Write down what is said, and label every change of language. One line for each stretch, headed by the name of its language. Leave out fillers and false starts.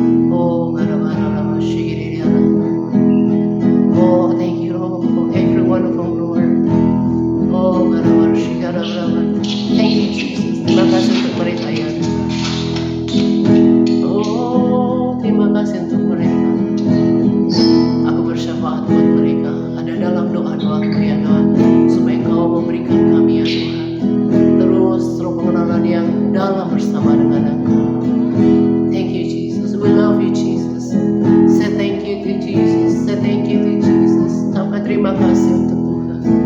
English: Oh, Shigara, oh, thank you Lord for every one of them, Lord. Oh, Shigara, thank you Jesus.
Indonesian: Terima kasih untuk mereka ya Tuhan. Oh, terima kasih untuk mereka. Aku bersyafaat buat mereka. Ada dalam doa-doaku ya Tuhan, supaya Engkau memberikan kami ya Tuhan terus pengenalan yang dalam bersama dengan Engkau.
English: Thank you Jesus, we love you Jesus. Say thank you to Jesus, say thank you to Jesus.
Indonesian: Sampai terima kasih untuk Tuhan.